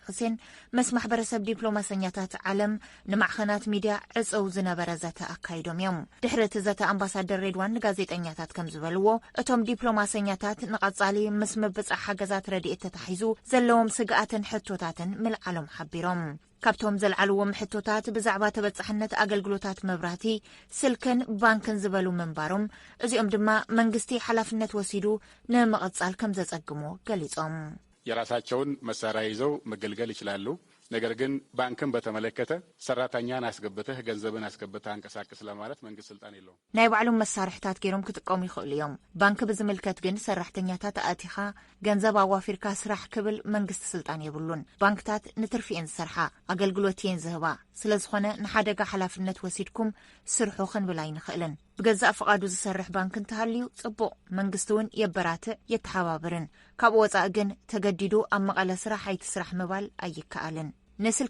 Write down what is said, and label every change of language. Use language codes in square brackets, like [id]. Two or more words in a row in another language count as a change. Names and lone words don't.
[ti] ሁሴን ምስ ማሕበረሰብ ዲፕሎማሰኛታት ዓለም ንማዕኸናት ሚድያ ዕፀው ዝነበረ ዘተ ኣካይዶም እዮም። ድሕርቲ ዘተ ኣምባሳደር ሬድዋን ንጋዜጠኛታት ከም ዝበልዎ እቶም ዲፕሎማሰኛታት ንቐጻሊ ምስ ምብጻሕ ሓገዛት ረድኤት ተታሒዙ ዘለዎም ስግኣትን ሕቶታትን ምልዓሎም ሓቢሮም። ካብቶም ዘልዓልዎም ሕቶታት ብዛዕባ ተበጻሕነት ኣገልግሎታት መብራህቲ፣ ስልክን ባንክን ዝበሉ ምንባሮም እዚኦም ድማ መንግስቲ ሓላፍነት ወሲዱ ንምቕጻል ከም ዘጸግሞ ገሊጾም። [am] የራሳቸውን መሳሪያ ይዘው መገልገል ይችላሉ። ነገር ግን ባንክን በተመለከተ ሰራተኛን አስገብተህ ገንዘብን አስገብተህ አንቀሳቅስ ለማለት መንግስት ስልጣን የለውም። [ti] ናይ ባዕሎም መሳርሕታት ገይሮም ክጥቀሙ ይኽእሉ እዮም። ባንክ ብዝምልከት ግን ሰራሕተኛታት ኣእቲኻ ገንዘብ ኣዋፊርካ ስራሕ ክብል መንግስቲ ስልጣን የብሉን። ባንክታት ንትርፊ እየን ዝሰርሓ ኣገልግሎት እየን ዝህባ። ስለዝኾነ ንሓደጋ ሓላፍነት ወሲድኩም ስርሑ ክንብል ኣይንኽእልን። ብገዛእ ፍቓዱ ዝሰርሕ ባንክ እንተሃልዩ ጽቡቕ፣ መንግስቲ እውን የበራትዕ የተሓባብርን። ካብኡ ወጻኢ ግን ተገዲዱ ኣብ መቐለ ስራሕ ኣይትስራሕ ምባል ኣይከኣልን። ንስልክ